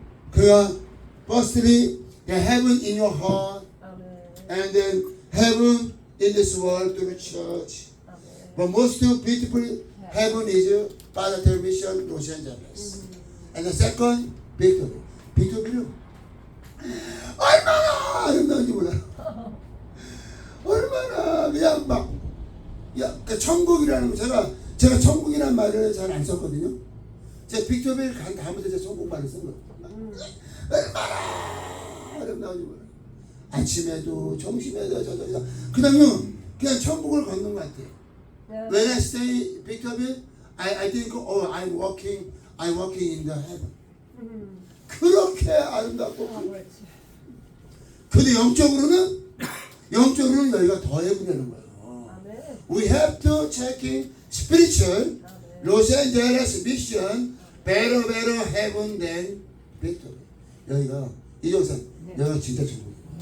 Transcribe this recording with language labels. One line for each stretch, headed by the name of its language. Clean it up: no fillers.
English: 그가 firstly the heaven in your heart, and then heaven in this world through the church. But most beautiful heaven is by the television Los Angeles. And the second, Victorville. Victorville.
Korean: 얼마나 아름다운지 몰라요. 얼마나 그냥 막 그 천국이라는 거 제가 천국이라는 말을 잘 안 썼거든요. 제가 빅토빌 간 다음부터 제가 천국 말을 쓴 거예요. 얼마나 아름다운지 몰라요. 아침에도 점심에도 저녁에도 그냥 천국을 걷는 것 같아요.
English: When I stay 빅토빌, I think I'm walking in the heaven.
Korean: 그렇게 아름답고. 근데 영적으로는 여기가 더 해보려는 거예요.
English: We have to check in spiritual Los Angeles mission better heaven than victory.
Korean: 여기가 이종선 여기가 진짜 천국이에요.